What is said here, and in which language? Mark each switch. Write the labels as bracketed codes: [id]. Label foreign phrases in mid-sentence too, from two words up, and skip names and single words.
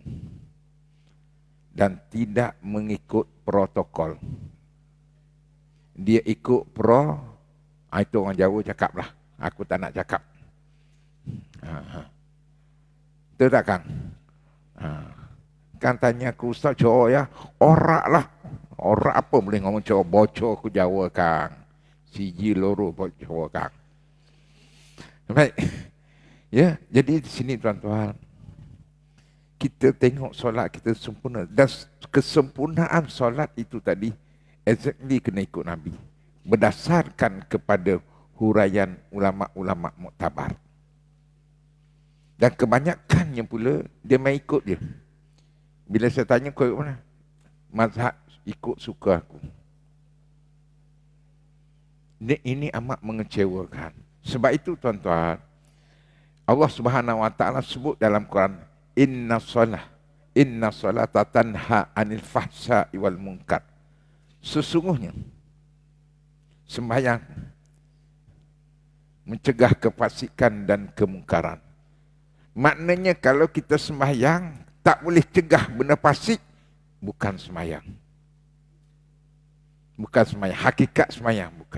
[ms] Dan tidak mengikut protokol. Dia ikut itu orang Jawa cakap lah. Aku tak nak cakap. Betul tak Kang? Kan tanya aku, Ustaz Jawa ya, orak lah. Orak apa boleh ngomong Jawa? Bocor aku Jawa Kang. [jv] Siji loro [ms] Jawa Kang. Baik. Ya, jadi di sini tuan-tuan, kita tengok solat kita sempurna. Dan kesempurnaan solat itu tadi, exactly kena ikut Nabi. Berdasarkan kepada huraian ulama-ulama muktabar. Dan kebanyakannya pula, dia main ikut dia. Bila saya tanya, kau ikut mana? Mazhab ikut suka aku. Ini amat mengecewakan. Sebab itu tuan-tuan, [ar] الله سبحانه وتعالى [ms] sebut dalam Quran, [ar] إن الصلاة تنهى عن الفحشاء والمنكر. [ms] Sesungguhnya, sembahyang mencegah kefasikan dan kemungkaran. Maknanya kalau kita sembahyang tak boleh cegah benda fasik, bukan sembahyang. Bukan sembahyang, hakikat sembahyang bukan.